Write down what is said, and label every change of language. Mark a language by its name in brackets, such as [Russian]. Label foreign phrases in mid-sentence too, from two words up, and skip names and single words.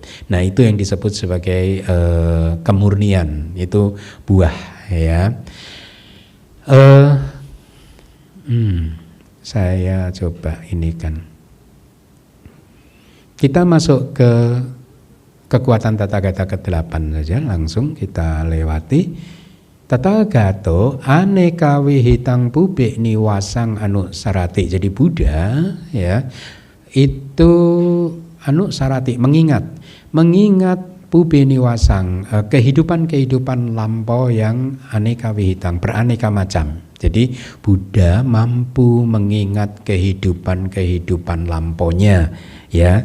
[Indonesian] Nah itu yang disebut sebagai kemurnian, itu buah ya. Saya coba ini kan. Kita masuk ke kekuatan Tathagata ke-8 saja, langsung kita lewati. [Pali] Tathagato aneka wihitang pubik niwasang anusarati. [Indonesian] Jadi Buddha ya itu anusarati, mengingat [Pali] pubi niwasang, [Indonesian] kehidupan lampau yang [Pali] aneka wihitang, [Indonesian] beraneka macam. Jadi Buddha mampu mengingat kehidupan lampaunya ya.